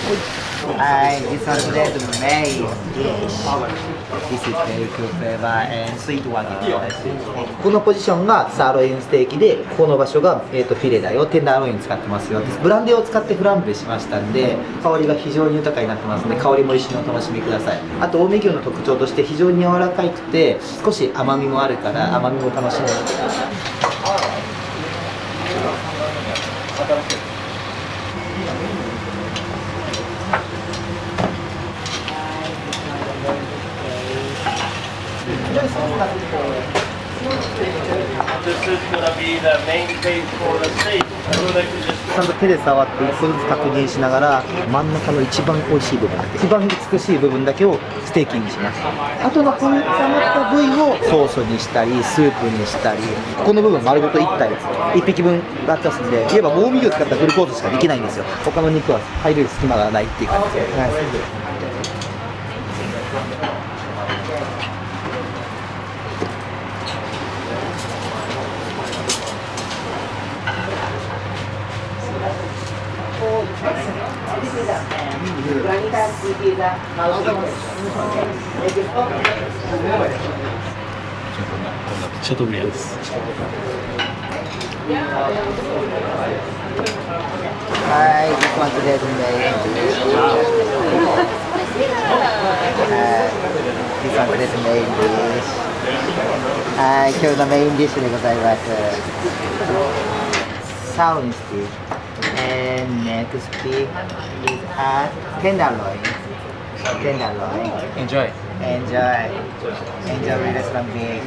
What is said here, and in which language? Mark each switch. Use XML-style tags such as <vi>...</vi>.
<en>This one today the main dish. This is very good flavor and sweet one.</en> <ja>このポジションがサーロインステーキで、この場所が、フィレだよ、テンダーロイン使ってますよ。ブランデーを使ってフランベしましたんで、香りが非常に豊かになってますので、香りも一緒にお楽しみください。あと近江牛の特徴として非常に柔らかくて少し甘みもあるから甘みも楽しめる。</ja> <en>This is gonna be the main base for the steak. I would like to just</en> <ja>ちゃんと手で触って一個ずつ確認しながら真ん中の一番美味しい部分だけ、一番美しい部分だけをステーキにします。あとのこの余った部位をソースにしたりスープにしたり、この部分丸ごと1体1匹分があったんで、言えば近江牛を使ったフルコースしかできないんですよ。他の肉は入れる隙間がないっていう感じで、はい。シャトーブリアンです。</ja> <en>はい、this one today the main dish. This one today the main dish.</en> <ja>はい、今日のメインディッシュでございます。サーロインステーキ。</ja> <en>And next pick is a tenderloin. Tenderloin. Enjoy. Enjoy. Enjoy with restaurant beef.</en>